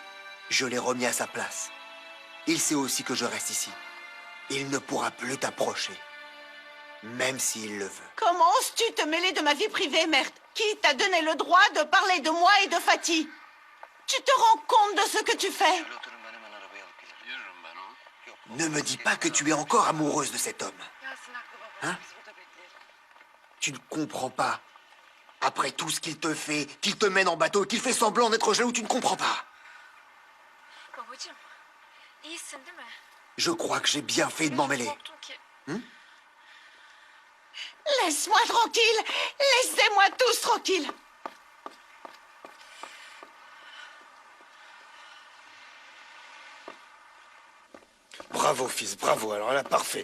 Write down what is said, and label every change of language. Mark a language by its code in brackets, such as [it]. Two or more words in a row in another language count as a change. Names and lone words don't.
[fr] Je l'ai remis à sa place. Il sait aussi que je reste ici. Il ne pourra plus t'approcher. Même s'il le veut. Comment oses-tu te mêler de ma vie privée, Mert? Qui t'a donné le droit de parler de moi et de Fatih? Tu te rends compte de ce que tu fais? [tr] Şöyle oturun ben hemen arabaya alıp gelirim. Yürürüm ben o. Yok. [fr] Ne me dis pas que tu es encore amoureuse de cet homme. Hein? Tu ne comprends pas. Après tout ce qu'il te fait, qu'il te mène en bateau, qu'il fait semblant d'être jaloux, tu ne comprends pas. [tr] Babacığım, iyisin değil mi? [fr] Je crois que j'ai bien fait de m'en mêler. Laisse-moi tranquille! Laissez-moi tous tranquilles! Bravo, fils, bravo. Alors là, parfait.